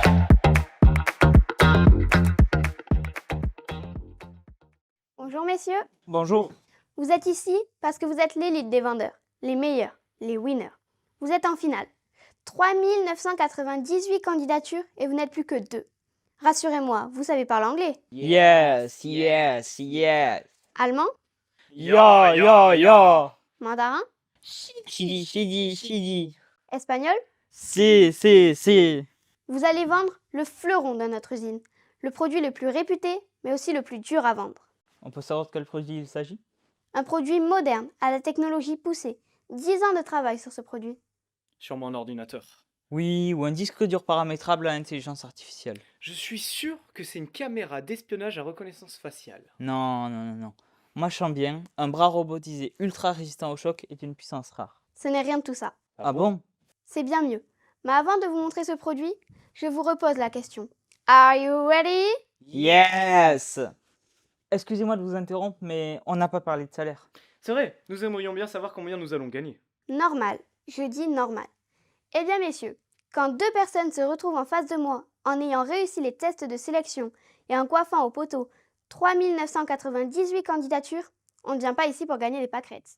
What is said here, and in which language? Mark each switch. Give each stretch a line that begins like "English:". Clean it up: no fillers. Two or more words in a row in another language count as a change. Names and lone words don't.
French: Bonjour, messieurs. Bonjour. Vous êtes ici parce que vous êtes l'élite des vendeurs, les meilleurs, les winners. Vous êtes en finale. 3998 candidatures et vous n'êtes plus que 2. Rassurez-moi, vous savez parler anglais,
English: Yes, yes, yes.
French: allemand,
German: Ya, ya, ya.
French: mandarin,
Chinese: Chidi, chidi, chidi.
French: espagnol. Si. Vous allez vendre le fleuron de notre usine, le produit le plus réputé, mais aussi le plus dur à vendre. On peut savoir de quel produit il s'agit? Un produit moderne, à la technologie poussée. 10 ans de travail sur ce produit. Sûrement un ordinateur. Oui, ou un disque dur paramétrable à intelligence artificielle. Je suis sûr que c'est une caméra d'espionnage à reconnaissance faciale. Non. Moi je sens bien, un bras robotisé ultra résistant au choc est une puissance rare. Ce n'est rien de tout ça. Ah bon? C'est bien mieux. Mais avant de vous montrer ce produit, je vous repose la question.
English: Are you ready?
French: Yes! Excusez-moi de vous interrompre, mais on n'a pas parlé de salaire. C'est vrai, nous aimerions bien savoir combien nous allons gagner. Normal. Je dis normal. Eh bien, messieurs, quand 2 personnes se retrouvent en face de moi en ayant réussi les tests de sélection et en coiffant au poteau 3998 candidatures, on ne vient pas ici pour gagner des pâquerettes.